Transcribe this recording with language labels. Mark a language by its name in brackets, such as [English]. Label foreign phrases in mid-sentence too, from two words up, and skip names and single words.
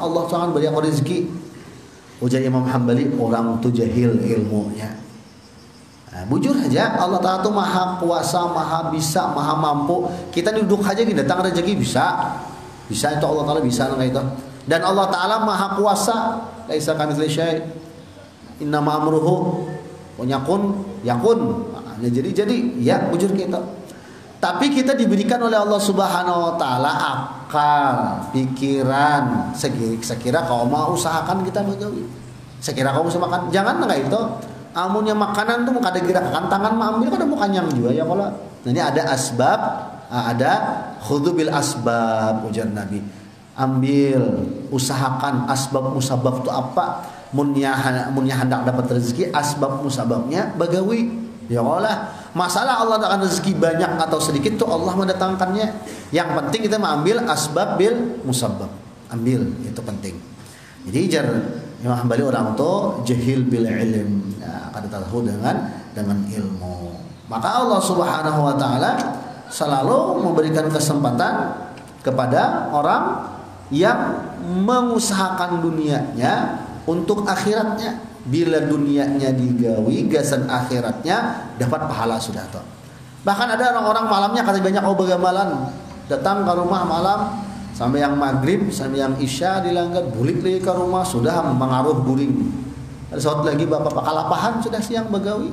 [Banjar] Allah Subhanahu beri aku rezeki. Ujar Imam Hambali, orang tu jahil ilmunya. Nah, bujur aja, Allah Ta'ala tu maha kuasa, maha bisa, maha mampu. Kita duduk aja gini, datang rezeki bisa. Bisa itu Allah Ta'ala bisa itu. Dan Allah Ta'ala maha kuasa. [Arabic] ليس كمثله شيء إنما أمره يكون. [Banjar] Nah, jadi ya bujur kita. Tapi kita diberikan oleh Allah [Arabic] سبحانه وتعالى [Banjar] akal, pikiran. Sekira kau mau usahakan kita begawi. Sekira kau bisa makan, jangan enggak itu. Amunnya makanan tuh kada gerakan tangan ambil kada mau kanyang juga ya kalau. Nah, ini ada asbab, ada [Arabic] خذ بالأسباب [Banjar] ujar Nabi. Ambil, usahakan asbab musabab itu apa? Munnya hendak dapat rezeki, asbab musababnya begawi. [Arabic] يا الله, [Banjar] masalah Allah akan rezeki banyak atau sedikit itu Allah mendatangkannya. Yang penting kita mengambil [Arabic] الأسباب بالمسبب. [Banjar] Ambil, itu penting. Jadi jar Imam Hambali orang itu [Arabic] جاهل بالعلم, [Banjar] ya, kada tahu dengan ilmu. Maka Allah [Arabic] سبحانه وتعالى [Banjar] selalu memberikan kesempatan kepada orang yang mengusahakan dunianya untuk akhiratnya. Bila dunianya digawi, gasan akhiratnya dapat pahala sudah toh. Bahkan ada orang-orang malamnya kasih banyak begamalan, datang ke rumah malam sampai yang maghrib, sampai yang isya dilanggar, bulik lagi ke rumah sudah mengaruh guring. Ada saat lagi bapak kalapahan sudah siang begawi.